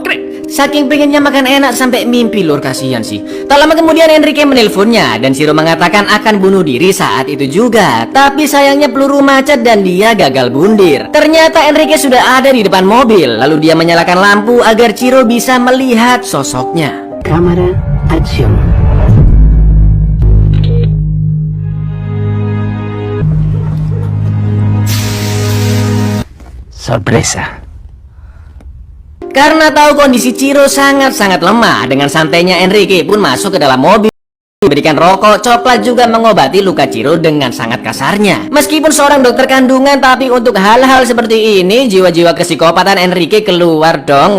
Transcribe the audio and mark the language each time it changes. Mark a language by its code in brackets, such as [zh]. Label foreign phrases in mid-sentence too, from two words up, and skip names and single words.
[id] Saking pengennya makan enak sampai mimpi, lur, kasihan sih. Tak lama kemudian Enrique menelponnya dan Ciro mengatakan akan bunuh diri saat itu juga. Tapi sayangnya peluru macet dan dia gagal bundir. Ternyata Enrique sudah ada di depan mobil. Lalu dia menyalakan lampu agar Ciro bisa melihat sosoknya. [es] Cámara, acción. Sorpresa. [id] Karena tahu kondisi Ciro sangat-sangat lemah, dengan santainya Enrique pun masuk ke dalam mobil, memberikan rokok, coklat, juga mengobati luka Ciro dengan sangat kasarnya. Meskipun seorang dokter kandungan, tapi untuk hal-hal seperti ini jiwa-jiwa kesikopatan Enrique keluar dong.